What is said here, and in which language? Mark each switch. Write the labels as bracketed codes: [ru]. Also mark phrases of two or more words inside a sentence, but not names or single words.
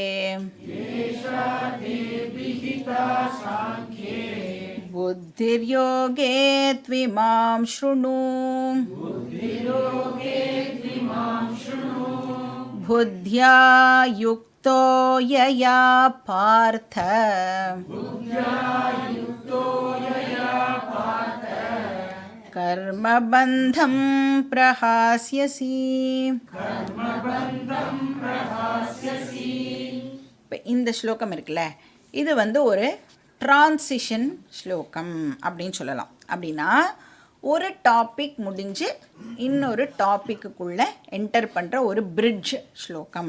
[sa] बुद्धिर्योगे त्विमां शृणु बुद्ध्या युक्तो यया पार्थ कर्मबन्धं प्रहास्यसि। [ta] இப்போ இந்த ஸ்லோகம் இருக்குல்ல, இது ஒரு டிரான்சிஷன் ஸ்லோகம் அப்படின்னு சொல்லலாம். அப்படின்னா ஒரு டாபிக் முடிஞ்சு இன்னொரு டாப்பிக்குள்ளே என்டர் பண்ணுற ஒரு பிரிட்ஜ் ஸ்லோகம்.